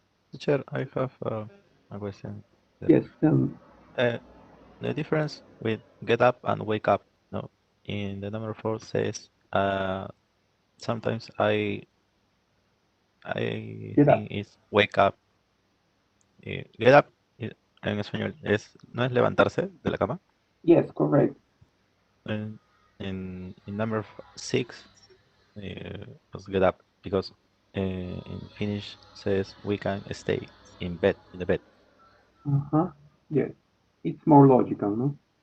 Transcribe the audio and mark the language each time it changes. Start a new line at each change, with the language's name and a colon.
English: Teacher, I have a question. Yes, tell me. The difference with get up and wake up. No, in the number 4 says sometimes I Get up. think it's wake up. Get up
Spanish: en español no es levantarse de la cama.
English: Yes, correct. In number 6 was get up because in Finnish says we can stay in the bed. Yes. It's more logical, no?